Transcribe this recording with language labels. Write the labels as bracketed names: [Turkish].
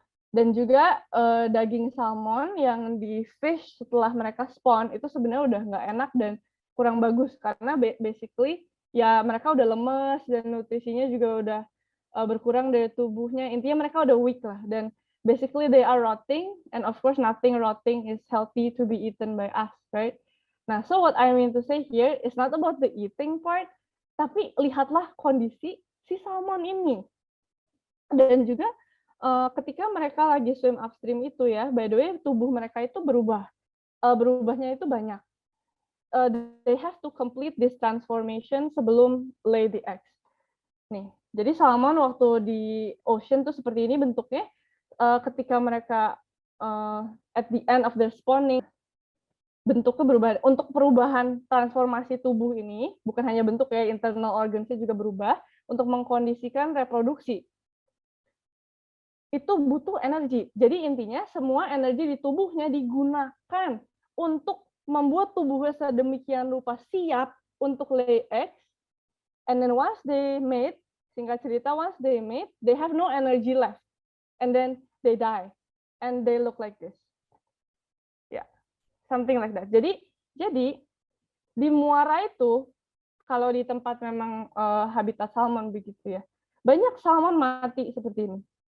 [Indonesian] Dan juga daging salmon yang di fish setelah mereka spawn itu sebenarnya udah nggak enak dan kurang bagus karena basically ya mereka udah lemes dan nutrisinya juga udah berkurang dari tubuhnya. Intinya mereka udah [English] weak lah, dan basically they are rotting, and of course nothing rotting is healthy to be eaten by us, right? Nah, so what I mean to say here is not about the eating part, [Indonesian] tapi lihatlah kondisi si salmon ini. Dan juga ketika mereka lagi swim upstream itu ya, [English] by the way, [Indonesian] tubuh mereka itu berubah. Berubahnya itu banyak. [English] They have to complete this transformation [Indonesian] sebelum [English] lay the eggs. [Indonesian] Nih, jadi salmon waktu di ocean tuh seperti ini bentuknya. Ketika mereka [English] at the end of their spawning, [Indonesian] bentuknya berubah. Untuk perubahan transformasi tubuh ini, bukan hanya bentuk ya, internal organsnya juga berubah untuk mengkondisikan reproduksi. Itu butuh energi. Jadi intinya semua energi di tubuhnya digunakan untuk membuat tubuhnya sedemikian rupa siap untuk [English] lay eggs. And then once they mate, [Indonesian] singkat cerita, [English] once they mate, they have no energy left. And then they die. And they look like this. Ya, yeah, something like that. [Indonesian] Jadi di muara itu, kalau di tempat memang habitat salmon begitu ya, banyak salmon mati seperti ini.